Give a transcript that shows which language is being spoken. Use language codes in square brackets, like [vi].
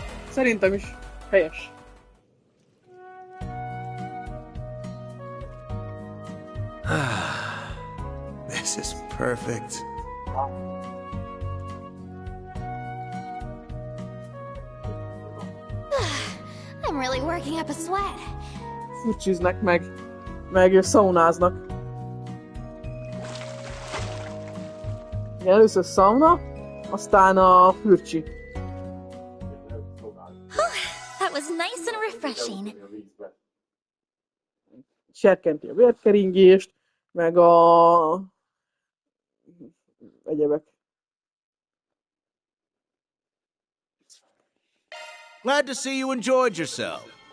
[hu] Szerintem is helyes. [en] This is perfect. I'm really working up a sweat. [hu] Fürcsiznek meg szaunáznak. Először szauna, aztán a fürcsi. [en] That was nice and refreshing. [hu] Serkenti a vérkeringést, meg a egyebek. [en] Glad to see you enjoyed yourself.